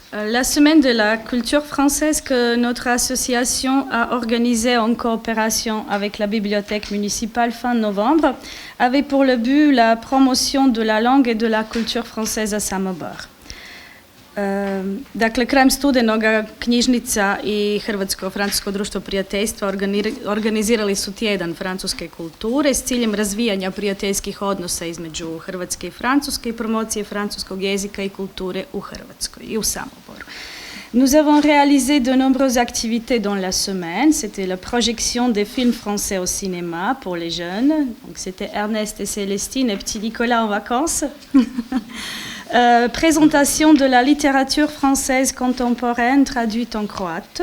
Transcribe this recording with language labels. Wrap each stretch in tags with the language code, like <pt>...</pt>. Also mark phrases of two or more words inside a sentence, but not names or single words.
<fr>La semaine de la culture française que notre association a organisée en coopération avec la bibliothèque municipale fin novembre avait pour le but la promotion de la langue et de la culture française à Samobor.</fr> <hr>Dakle, krajem studenoga knjižnica i Hrvatsko-francusko društvo prijateljstva organizirali su tjedan francuske kulture s ciljem razvijanja prijateljskih odnosa između Hrvatske i Francuske i promocije francuskog jezika i kulture u Hrvatskoj i u Samoboru.</hr> <fr>Nous avons réalisé de nombreuses activités dans la semaine. C'était la projection des films français au cinéma pour les jeunes. Donc, c'était Ernest et Célestine et petit Nicolas en vacances. Présentation de la littérature française contemporaine traduite en croate.</fr>